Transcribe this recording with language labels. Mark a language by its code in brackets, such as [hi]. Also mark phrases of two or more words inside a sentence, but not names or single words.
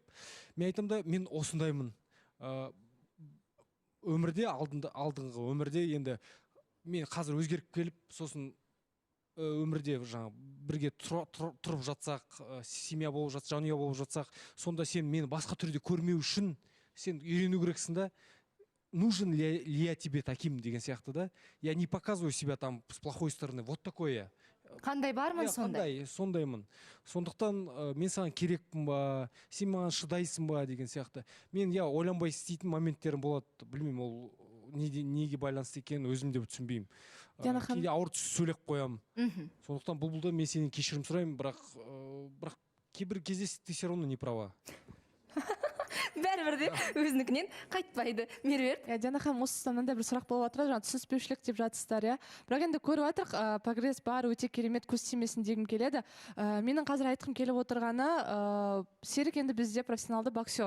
[kk] Мен айтам да, мен осындаймын. Өмірде, алдыңғы өмірде енді мен қазір өзгеріп келіп, сосын өмірде бірге тұрып жатсақ, семья болып жатсақ, жанұя болып жатсақ, сонда сен мені басқа түрде көрмеу үшін сен үйрену керексің да, [ru] нужен ли я тебе таким [kk] деген сияқты да. [ru] Я не показываю себя там с плохой стороны. Вот такое. [kk] Қандай бармын сондай? Сондаймын. Сондықтан мен саған керекпін ба, сен маған шыдайсың ба деген сияқты. Мен ойланбай істейтін моменттерім болады. Білмеймін, ол неге байланысты екенін өзім де түсінбеймін. Кейде ауыр сөйлеп қоямын. Сондықтан бұлбұлда мен сенен кешірім сұраймын, бірақ кейбір кезде [ru] ты все равно не права. [kk] Бәрібір де өзінікінен қайтпайды. Меруерт? Диана ханым, осы мынандай бір сұрақ болып жатыр, түсініспеушілік деп жатсыздар, бірақ енді көріп жатырық, прогресс бар, өте керемет, көз тимесін дегім келеді. Менің қазір айтқым келіп отырғаны, Серік енді бізде профессионалды боксер.